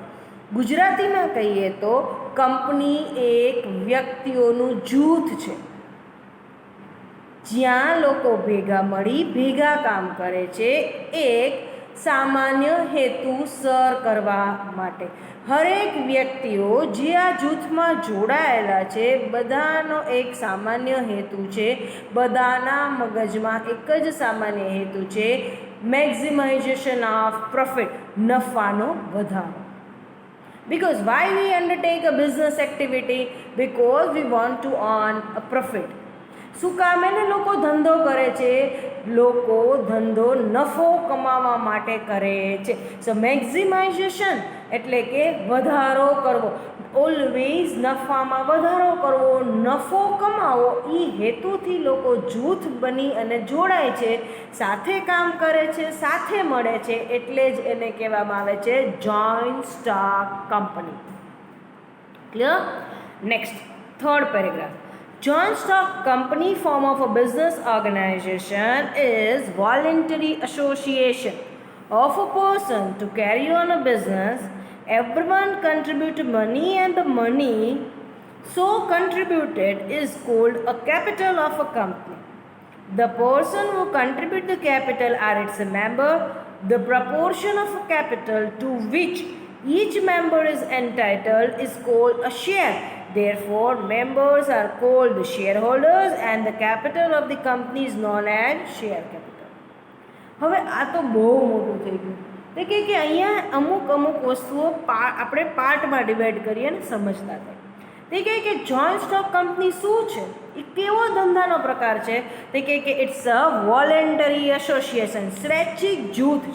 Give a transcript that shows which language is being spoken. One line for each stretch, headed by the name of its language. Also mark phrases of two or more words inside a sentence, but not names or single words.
Gujarati: ગુજરાતીમાં કહીએ તો કંપની એક વ્યક્તિઓનું જૂથ છે જ્યાં લોકો ભેગા મળી ભેગા કામ કરે છે એક સામાન્ય હેતુ સર કરવા માટે. હરેક વ્યક્તિઓ જે આ જૂથમાં જોડાયેલા છે બધાનો એક સામાન્ય હેતુ છે, બધાના મગજમાં એક જ સામાન્ય હેતુ છે,
English: maximization of profit,
Gujarati: નફાનો વધારો.
English: Because why we undertake a business activity? Because we want to earn a profit.
Gujarati: શું કામ એને લોકો ધંધો કરે છે? લોકો ધંધો નફો કમાવા માટે કરે છે. સો મેક્સિમાઇઝેશન એટલે કે વધારો કરવો, ઓલવેઝ નફામાં વધારો કરવો, નફો કમાવો. એ હેતુથી લોકો જૂથ બની અને જોડાય છે, સાથે કામ કરે છે, સાથે મળે છે, એટલે જ એને કહેવામાં આવે છે
English: joint stock company. Clear? Next third paragraph. Joint stock company form of a business organization is voluntary association of a person to carry on a business. Everyone contribute money and the money so contributed is called a capital of a company. The person who contribute the capital are its member. The proportion of a capital to which each member is entitled is called a share. Therefore, members are called the shareholders and the capital of the company is known as share capital.
Gujarati: હવે આ તો બહુ મોટું થઈ ગયું. તે કે અહીંયા અમુક વસ્તુઓ આપણે
English: partમાં divide
Gujarati: કરીએ ને સમજતા થાય. તે કહે કે
English: joint stock company
Gujarati: શું છે, એ કેવો ધંધાનો પ્રકાર છે? તે કહે કે
English: it's a voluntary association,
Gujarati: સ્વૈચ્છિક જૂથ છે.